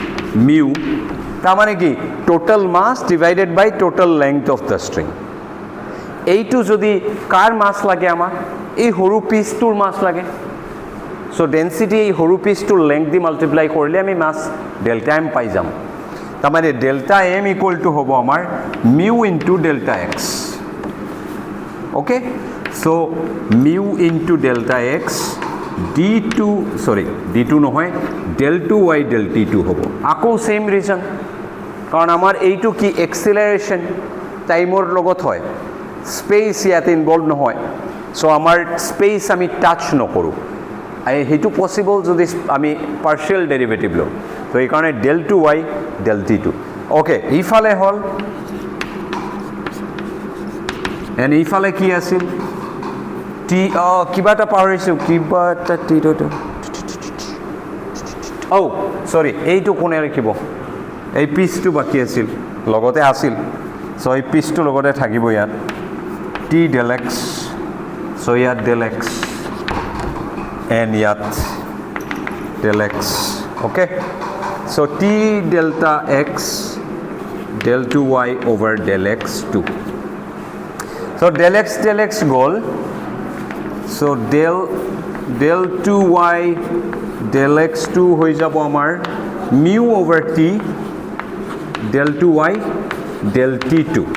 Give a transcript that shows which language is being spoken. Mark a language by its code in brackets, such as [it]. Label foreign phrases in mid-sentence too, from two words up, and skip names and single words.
[as] মিউ তাৰ মানে কি [en] total mass divided by total length of the string [as] এইটো যদি কাৰ মাছ লাগে আমাক এই সৰু পিচটোৰ মাছ লাগে [en] so density [as] এই সৰু পিচটোৰ লেংথ দি মাল্টিপ্লাই কৰিলে আমি [en] mass delta m [as] পাই যাম তাৰমানে [en] delta m equal to [as] হ'ব আমাৰ [en] mu into delta x okay so mu into delta x [as] d2 নহয় [en] del 2y del t2 [as] হ'ব আকৌ [en] same reason [as] কাৰণ আমাৰ এইটো কি এক্সিলাৰেশ্যন টাইমৰ লগত হয় স্পেচ ইয়াত ইনভলভ নহয় চ' আমাৰ স্পেচ আমি টাচ নকৰোঁ সেইটো পচিবল যদি আমি [en] partial derivative [as] লওঁ তো এইকাৰণে [en] del 2y del t2 [as] অ'কে এইফালে হ'ল এণ্ড এইফালে কি আছিল কিবা এটা পাহৰিছোঁ কিবা এটা চৰি এইটো কোনে লিখিব এই পিচটো বাকী আছিল লগতে আছিল চ' এই পিচটো লগতে থাকিব ইয়াত [en] T del x চ' [as] ইয়াত [en] del x and [as] ইয়াত [en] del x okay so T delta x del 2y over del x2 so del x গ'ল so del 2y del x2 [as] হৈ যাব আমাৰ [en] mu over t del 2y del t2